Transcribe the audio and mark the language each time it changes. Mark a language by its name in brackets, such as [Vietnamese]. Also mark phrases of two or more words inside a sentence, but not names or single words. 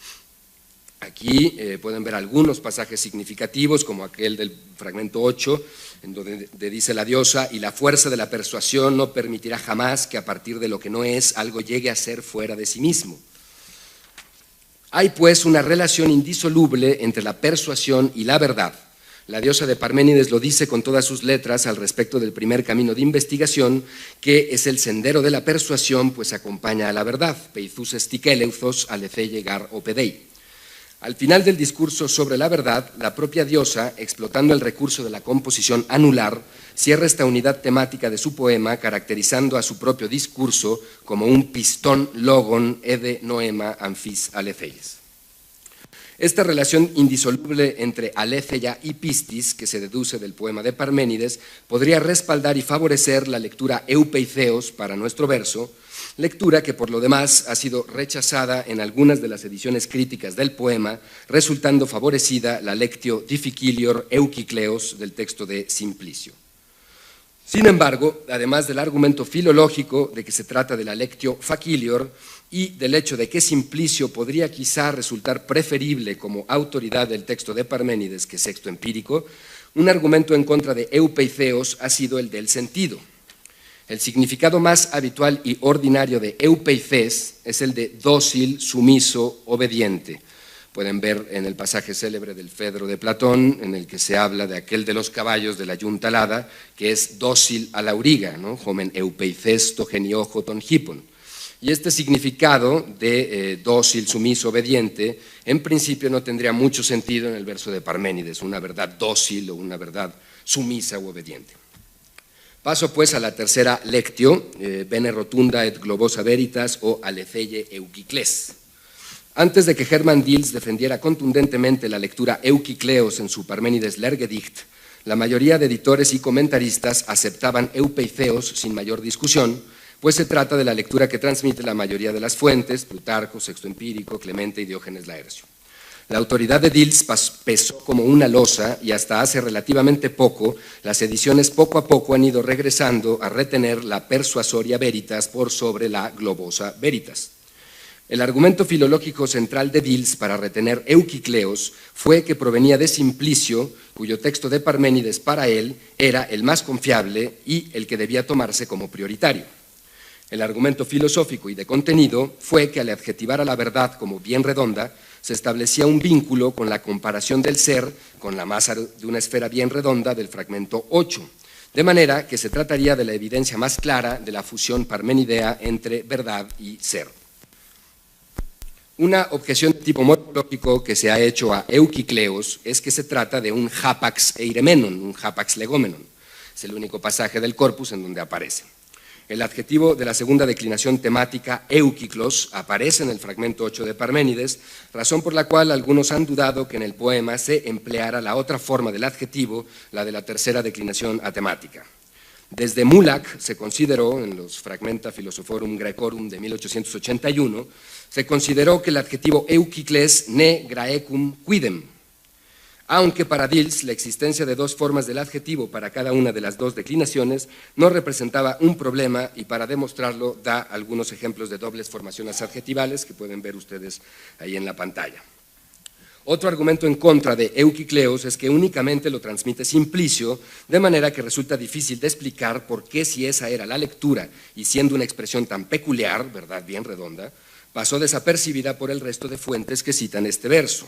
[Spanish] Aquí pueden ver algunos pasajes significativos, como aquel del fragmento 8, en donde dice la diosa, y la fuerza de la persuasión no permitirá jamás que a partir de lo que no es, algo llegue a ser fuera de sí mismo. Hay pues una relación indisoluble entre la persuasión y la verdad. La diosa de Parménides lo dice con todas sus letras al respecto del primer camino de investigación, que es el sendero de la persuasión, pues acompaña a la verdad, [Greek] Πειθοῦς ἐστι κέλευθος Ἀληθείῃ γὰρ ὀπηδεῖ. [Spanish] Al final del discurso sobre la verdad, la propia diosa, explotando el recurso de la composición anular, cierra esta unidad temática de su poema, caracterizando a su propio discurso como un [Greek] πιστὸν λόγον ἠδὲ νόημα ἀμφὶς ἀληθείης. [Spanish] Esta relación indisoluble entre aletheia y pistis, que se deduce del poema de Parménides, podría respaldar y favorecer la lectura eupeitheos para nuestro verso, lectura que por lo demás ha sido rechazada en algunas de las ediciones críticas del poema, resultando favorecida la [Latin] lectio difficilior [Spanish] eukykleos del texto de Simplicio. Sin embargo, además del argumento filológico de que se trata de la [Latin] lectio facilior [Spanish] y del hecho de que Simplicio podría quizá resultar preferible como autoridad del texto de Parménides que Sexto Empírico, un argumento en contra de eupeitheos ha sido el del sentido. El significado más habitual y ordinario de eupeices es el de dócil, sumiso, obediente. Pueden ver en el pasaje célebre del Fedro de Platón, en el que se habla de aquel de los caballos de la yunta alada, que es dócil a la auriga, ¿no? [Greek] ὁ μὲν εὐπειθὴς τῷ ἡνιόχῳ τῶν ἵππων. [Spanish] Y este significado de dócil, sumiso, obediente, en principio no tendría mucho sentido en el verso de Parménides, una verdad dócil o una verdad sumisa u obediente. Paso pues a la tercera lectio, [Latin] bene rotunda et globosa veritas [Spanish] o [Greek] ἀληθείης εὐκυκλέος. [Spanish] Antes de que Hermann Diels defendiera contundentemente la lectura eukykleos en su Parménides Lergedicht, la mayoría de editores y comentaristas aceptaban eupeitheos sin mayor discusión, pues se trata de la lectura que transmite la mayoría de las fuentes, Plutarco, Sexto Empírico, Clemente y Diógenes Laercio. La autoridad de Diels pesó como una losa y hasta hace relativamente poco, las ediciones poco a poco han ido regresando a retener la [Latin] persuasoria veritas [Spanish] por sobre la [Latin] globosa veritas. [Spanish] El argumento filológico central de Diels para retener eukykleos fue que provenía de Simplicio, cuyo texto de Parménides para él era el más confiable y el que debía tomarse como prioritario. El argumento filosófico y de contenido fue que al adjetivar a la verdad como bien redonda, se establecía un vínculo con la comparación del ser con la masa de una esfera bien redonda del fragmento 8, de manera que se trataría de la evidencia más clara de la fusión parmenidea entre verdad y ser. Una objeción de tipo morfológico que se ha hecho a Eukicleos es que se trata de un [Greek] ἅπαξ εἰρημένον, [Spanish] un [Greek] ἅπαξ λεγόμενον. [Spanish] Es el único pasaje del corpus en donde aparece. El adjetivo de la segunda declinación temática, eukiklos, aparece en el fragmento 8 de Parménides, razón por la cual algunos han dudado que en el poema se empleara la otra forma del adjetivo, la de la tercera declinación atemática. Desde Mulac se consideró, en los Fragmenta Philosophorum Graecorum de 1881, se consideró que el adjetivo eukikles [Latin] ne graecum quidem, [Spanish] aunque para Diels la existencia de dos formas del adjetivo para cada una de las dos declinaciones no representaba un problema, y para demostrarlo da algunos ejemplos de dobles formaciones adjetivales que pueden ver ustedes ahí en la pantalla. Otro argumento en contra de Eukicleos es que únicamente lo transmite Simplicio, de manera que resulta difícil de explicar por qué, si esa era la lectura y siendo una expresión tan peculiar, verdad bien redonda, pasó desapercibida por el resto de fuentes que citan este verso.